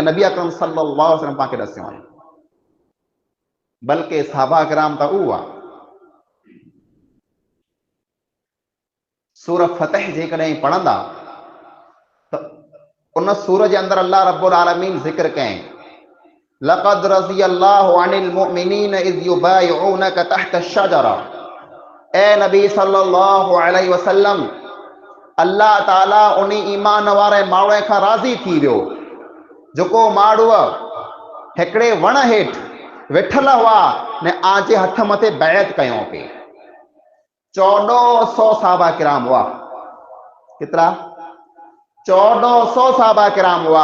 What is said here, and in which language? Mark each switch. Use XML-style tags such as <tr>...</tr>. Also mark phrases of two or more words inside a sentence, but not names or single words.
<sd>नबी अकरम</sd> <ar>صلى الله عليه وسلم</ar> <sd>पाण खे ॾसियो आहे। बल्कि सहाबा किराम त उहा सूरह फतह जेकॾहिं पढ़ंदा त उन सूर जे अंदरि अल्लाह</sd> <ar>رب العالمين</ar> <sd>ज़िक्र कयईं,</sd> <ar>لقد رضي الله عن المؤمنين إذ يبايعونك تحت الشجرة.</ar> <sd>ए नबी</sd> <ar>صلى الله عليه وسلم,</ar> <sd>अल्लाह ताला उन ईमान वारे माण्हू खां राज़ी थी वियो जेको माण्हू हिकिड़े वण हेठि वेठल हुआ ने आजे हथ मथे बैत कयो पे। 1400 सहाबा किराम हुआ। केतिरा? 1400 सहाबा किराम हुआ।</sd>